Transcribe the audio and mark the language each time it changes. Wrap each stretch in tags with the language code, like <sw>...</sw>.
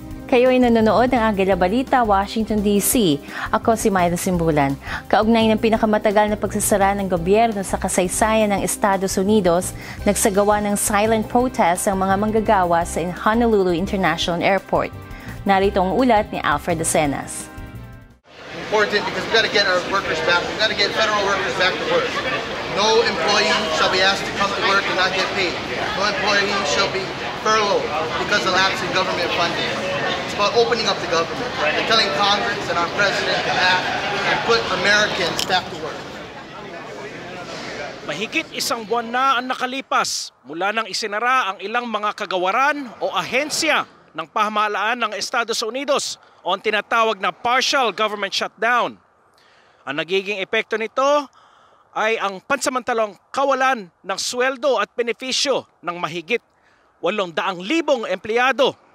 <tl>Kayo ay nanonood ng AGILA Balita, Washington, D.C. Ako si Mayra Simbulan. Kaugnay ng pinakamatagal na pagsasara ng gobyerno sa kasaysayan ng Estados Unidos, nagsagawa ng silent protest ang mga manggagawa sa Honolulu International Airport. Narito ang ulat ni Alfred Acenas.</tl> <en>Important because we've got to get our workers back. We've got to get federal workers back to work. No employee shall be asked to come to work and not get paid. No employee shall be furloughed because of lapse in government funding. It's about opening up the government and telling Congress and our president to act and put Americans back to work.</en> <tl>Mahigit isang buwan na ang nakalipas mula nang isinara ang ilang mga kagawaran o ahensya ng pamahalaan ng Estados Unidos o ang tinatawag na partial government shutdown. Ang nagiging epekto nito ay ang pansamantalang kawalan ng sweldo at benepisyo ng mahigit 800,000 empleyado.</tl>